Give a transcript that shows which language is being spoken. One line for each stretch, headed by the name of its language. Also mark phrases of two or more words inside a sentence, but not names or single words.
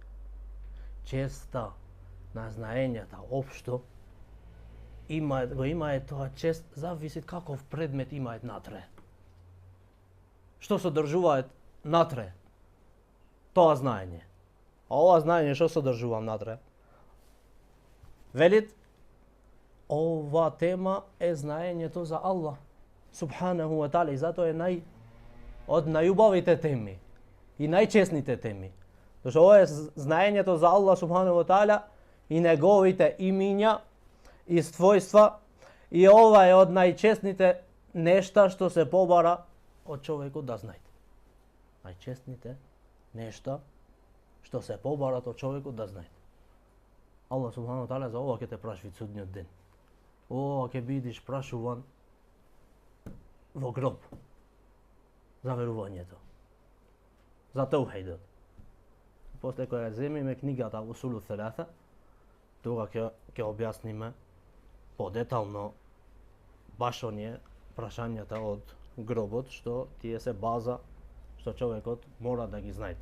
Macedonian: Честа на знаењата општо го има тоа чест, зависи каков предмет имаат натре. Што содржуваат натре? Тоа знаење. А ова знаење што содржува натре? Велит, ова тема е знаењето за
Arabic: الله سبحانه وتعالى
Macedonian: и затоа е од најубавите теми и најчесните теми. Зашто ова е знаењето за
Arabic: الله سبحانه وتعالى
Macedonian: и неговите имиња и својства, и ова е од најчесните нешта што се побара од човекот да знаете. Најчесните нешта што се побарат од човекот да знаете.
Arabic: الله سبحانه وتعالى
Macedonian: за ова ќе те праши судниот ден. Ова ќе бидеш прашуван во гроб за верувањето, за таухидот. После кога земиме книгата Усулу Селаса, тога ќе објасниме подетално баш оние прашањата од гробот, што тие се база што човекот мора да ги знае.